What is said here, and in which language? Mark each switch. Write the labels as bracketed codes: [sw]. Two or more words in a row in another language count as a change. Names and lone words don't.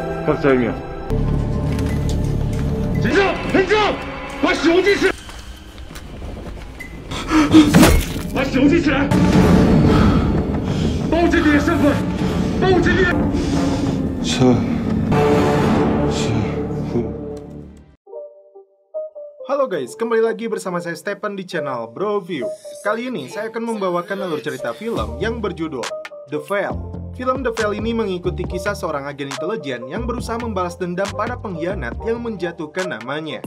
[zh] 报下一名。警察，立正，把手举起来，把手举起来，报警你的身份，报警你的。 [id] Halo guys, kembali lagi bersama saya Stephen di channel Bro View. Kali ini saya akan membawakan alur cerita film yang berjudul The Veil. Film The Veil ini mengikuti kisah seorang agen intelijen yang berusaha membalas dendam pada pengkhianat yang menjatuhkan namanya.